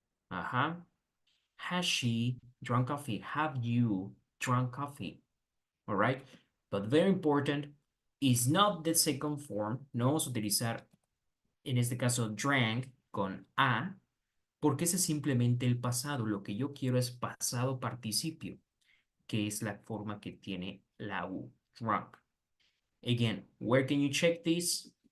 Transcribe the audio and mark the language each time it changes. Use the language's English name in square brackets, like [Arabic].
[English] Has she drunk coffee? Have you drunk coffee? All right. But very important is not the second form. [Spanish] No vamos a utilizar, en este caso, drank con a, porque ese es simplemente el pasado. Lo que yo quiero es pasado participio, que es la forma que tiene la U, drunk. [English] Again, where can you check this?